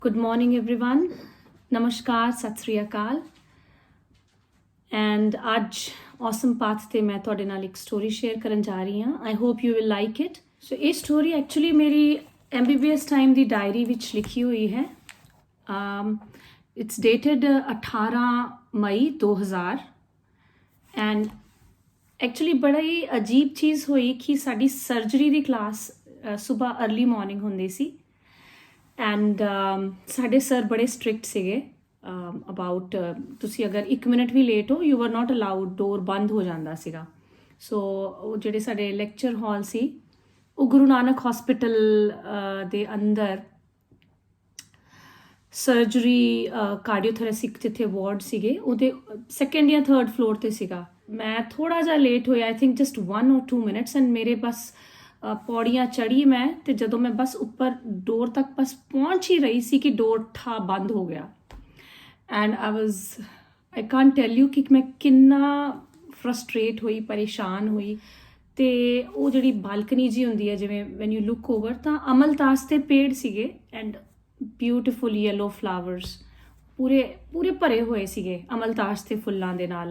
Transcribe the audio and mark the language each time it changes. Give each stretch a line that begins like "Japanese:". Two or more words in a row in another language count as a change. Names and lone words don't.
English: Good morning, everyone. Namaskar,
Punjabi: ਸਤ ਸ੍ਰੀ ਅਕਾਲ. And ਅੱਜ
English: awesome path
Punjabi: ਤੇ ਮੈਂ ਤੁਹਾਡੇ ਨਾਲ ਇੱਕ ਸਟੋਰੀ ਸ਼ੇਅਰ ਕਰਨ ਜਾ ਰਹੀ ਹਾਂ.
English: I hope you will like it.
Punjabi: So ਇਹ ਸਟੋਰੀ ਐਕਚੁਅਲੀ ਮੇਰੀ MBBS ਟਾਈਮ ਦੀ ਡਾਇਰੀ ਵਿੱਚ ਲਿਖੀ ਹੋਈ ਹੈ.
English: It's dated
Punjabi: 18 ਮਈ 2000 and ਐਕਚੁਅਲੀ ਬੜਾ ਹੀ ਅਜੀਬ ਚੀਜ਼ ਹੋਈ ਕਿ ਸਾਡੀ ਸਰਜਰੀ ਦੀ ਕਲਾਸ ਸਵੇਰ
English: early morning
Punjabi: ਹੁੰਦੀ ਸੀ. ਐਂਡ ਸਾਡੇ ਸਰ ਬੜੇ ਸਟ੍ਰਿਕਟ ਸੀਗੇ ਅਬਾਊਟ ਤੁਸੀਂ ਅਗਰ 1 ਮਿੰਟ ਵੀ ਲੇਟ ਹੋ
English: you are not allowed,
Punjabi: ਡੋਰ ਬੰਦ ਹੋ ਜਾਂਦਾ ਸੀਗਾ. ਸੋ ਉਹ ਜਿਹੜੇ ਸਾਡੇ
English: lecture hall
Punjabi: ਸੀ ਉਹ ਗੁਰੂ ਨਾਨਕ ਹਸਪੀਟਲ ਦੇ ਅੰਦਰ
English: surgery cardiothoracic
Punjabi: ਜਿੱਥੇ ਵਾਰਡ ਸੀਗੇ ਉਹਦੇ ਸੈਕੰਡ ਜਾਂ
English: third floor
Punjabi: 'ਤੇ ਸੀਗਾ. ਮੈਂ ਥੋੜ੍ਹਾ ਜਿਹਾ ਲੇਟ ਹੋਇਆ,
English: I think just 1 or 2 minutes
Punjabi: ਐਂਡ ਮੇਰੇ ਬਸ ਪੌੜੀਆਂ ਚੜ੍ਹੀ ਮੈਂ ਅਤੇ ਜਦੋਂ ਮੈਂ ਬਸ ਉੱਪਰ ਡੋਰ ਤੱਕ ਬਸ ਪਹੁੰਚ ਹੀ ਰਹੀ ਸੀ ਕਿ ਡੋਰ ਠਾ ਬੰਦ ਹੋ ਗਿਆ.
English: and I can't tell you
Punjabi: ਕਿ ਮੈਂ ਕਿੰਨਾ ਫਰਸਟਰੇਟ ਹੋਈ, ਪਰੇਸ਼ਾਨ ਹੋਈ. ਅਤੇ ਉਹ ਜਿਹੜੀ ਬਾਲਕਨੀ ਜੀ ਹੁੰਦੀ ਹੈ ਜਿਵੇਂ
English: when you look over
Punjabi: ਤਾਂ ਅਮਲਤਾਸ ਦੇ ਪੇੜ ਸੀਗੇ
English: and beautiful yellow flowers
Punjabi: ਪੂਰੇ ਭਰੇ ਹੋਏ ਸੀਗੇ ਅਮਲਤਾਸ ਦੇ ਫੁੱਲਾਂ ਦੇ ਨਾਲ.